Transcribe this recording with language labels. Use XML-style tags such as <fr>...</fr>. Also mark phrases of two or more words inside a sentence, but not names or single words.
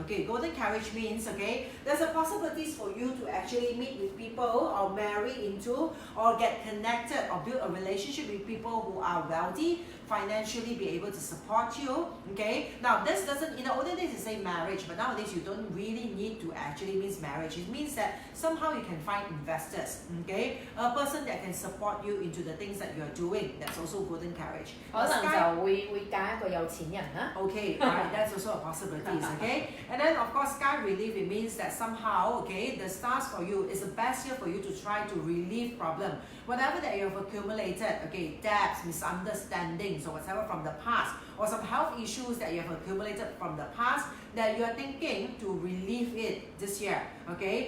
<en>Okay, golden carriage means, okay, there's a possibilities for you to actually meet with people or marry into or get connected or build a relationship with people who are wealthy, financially be able to support you. Okay, now this doesn't, in the olden days it say marriage, but nowadays you don't really need to actually means marriage. It means that somehow you can find investors, okay, a person that can support you into the things that you're doing. That's also golden carriage.</en> <yue>可能就會嫁一個有錢人啦。</yue> <en>Okay, right, that's also a possibility, okay? And then of course, sky relief, it means that somehow, okay, the stars for you is the best year for you to try to relieve problem. Whatever that you have accumulated, okay, debts, misunderstandings, or whatever from the past, or some health issues that you have accumulated from the past, that you are thinking to relieve it this year, okay?</en>